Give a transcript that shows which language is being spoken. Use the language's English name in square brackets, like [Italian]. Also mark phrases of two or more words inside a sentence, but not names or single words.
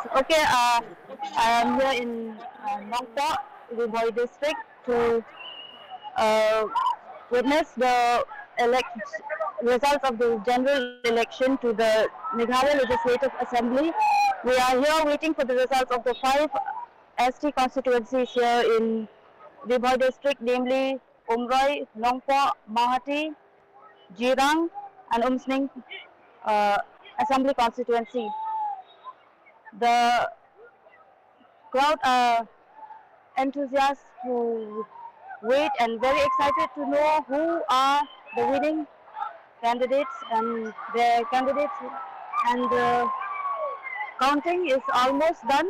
[English] Okay, I am here in Nongpot, Riboy district, to witness the results of the general election to the Meghalaya Legislative Assembly. We are here waiting for the results of the 5 ST constituencies here in Riboy district, namely Umroi, Nongpot, Mahati, Jirang, and Umsning Assembly constituency. The crowd are enthusiasts who wait and very excited to know who are the winning candidates and their candidates, and the counting is almost done.